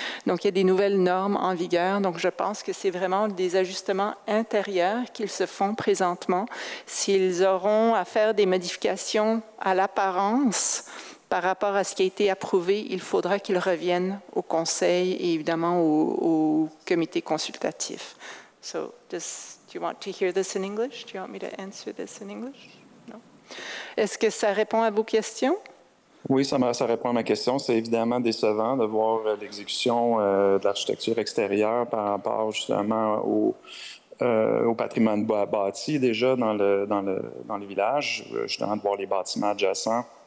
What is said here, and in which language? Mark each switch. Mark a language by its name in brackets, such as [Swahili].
[French] Donc, il y a des nouvelles normes en vigueur. Donc, je pense que c'est vraiment des ajustements intérieurs qu'ils se font présentement. S'ils auront à faire des modifications à l'apparence, par rapport à ce qui a été approuvé, il faudra qu'ils reviennent au conseil et évidemment au comité consultatif. [English] So, do you want to hear this in English? Do you want me to answer this in English? No. [French] Est-ce que ça répond à vos questions? Oui, ça répond à ma question. C'est évidemment décevant de voir l'exécution de l'architecture extérieure par rapport justement au patrimoine bâti déjà dans le village, justement de voir les bâtiments adjacents.